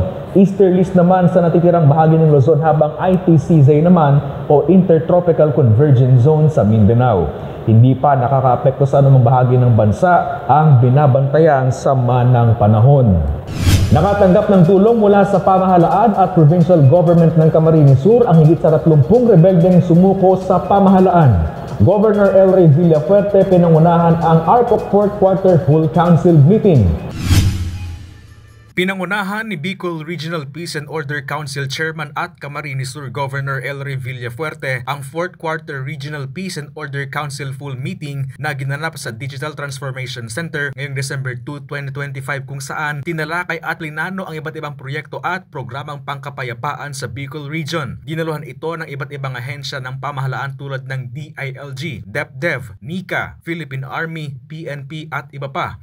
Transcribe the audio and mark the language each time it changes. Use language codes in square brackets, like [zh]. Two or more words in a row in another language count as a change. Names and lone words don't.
[tl] Easterlies naman sa natitirang bahagi ng Luzon habang ITCZ naman o Intertropical Convergence Zone sa Mindanao. Hindi pa nakakaapekto sa anumang bahagi ng bansa ang binabantayan sama ng panahon. Nakatanggap ng tulong mula sa pamahalaan at provincial government ng Camarines Sur ang higit sa 30 rebeldeng sumuko sa pamahalaan. Governor Elray Villafuerte pinangunahan ang Arpoc 4th Quarter Full Council Meeting. Pinangunahan ni Bicol Regional Peace and Order Council Chairman at Camarines Sur Governor Elray Villafuerte ang 4th Quarter Regional Peace and Order Council Full Meeting na ginanap sa Digital Transformation Center ngayong December 2, 2025 kung saan tinalakay at linano ang iba't ibang proyekto at programang pangkapayapaan sa Bicol Region. Dinaluhan ito ng iba't ibang ahensya ng pamahalaan tulad ng DILG, DepDev, NICA, Philippine Army, PNP at iba pa.